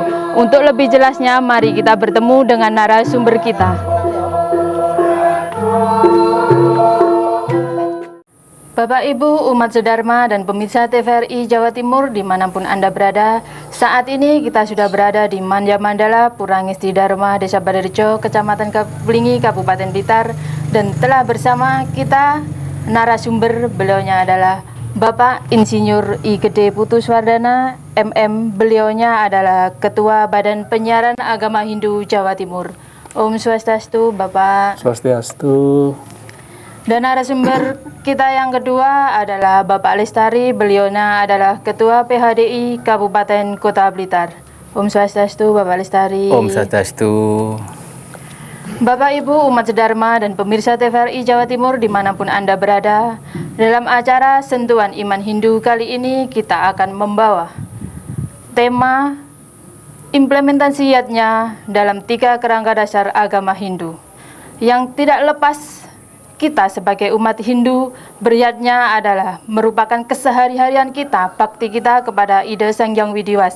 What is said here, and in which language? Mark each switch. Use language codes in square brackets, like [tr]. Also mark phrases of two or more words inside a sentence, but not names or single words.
[id] Untuk lebih jelasnya mari kita bertemu dengan narasumber kita. Bapak Ibu umat sedharma dan pemirsa TVRI Jawa Timur dimanapun Anda berada, saat ini kita sudah berada di Manja Mandala, Pura Ngesti Dharma, Desa Balirejo, Kecamatan Wlingi, Kabupaten Blitar, dan telah bersama kita narasumber. Beliaunya adalah Bapak Insinyur I Gede Putu Swardana, MM. Beliaunya adalah Ketua Badan Penyiaran Agama Hindu Jawa Timur. [sa] Om Swastiastu, [id] Bapak. Swastiastu. Dan narasumber kita yang kedua adalah Bapak Lestari. Beliaunya adalah Ketua PHDI Kabupaten Kota Blitar. [sa] Om Swastiastu, [id] Bapak Lestari. [sa] Om Swastiastu. [id] Bapak Ibu umat sedharma dan pemirsa TVRI Jawa Timur dimanapun Anda berada, dalam acara Sentuhan Iman Hindu kali ini kita akan membawa tema implementasinya dalam 3 kerangka dasar agama Hindu, yang tidak lepas kita sebagai umat Hindu beriatnya adalah merupakan kesehari-harian kita, bakti kita kepada Ida Sang Hyang Widiwasa.